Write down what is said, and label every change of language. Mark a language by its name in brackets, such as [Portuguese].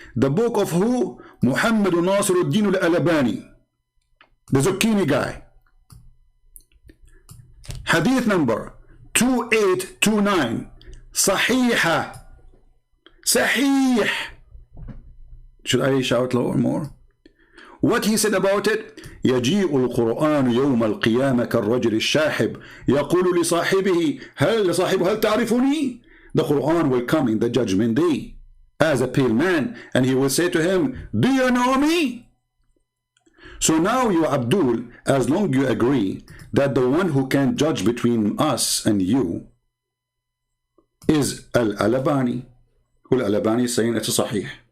[English] The book of who? Muhammad Nasiruddin al-Albani, the Zucchini guy. Hadith number 2829. Sahiha. Sahih. Should I shout lower more? What he said about it? [Arabic] يجيء القرآن يوم القيامة كالرجل الشاحب يقول لصاحبه هل تعرفني? [English] The Quran will come in the judgment day as a pale man, and he will say to him, do you know me? So now you, Abdul, as long as you agree that the one who can judge between us and you is Al-Albani, Al-Albani is saying it's a sahih.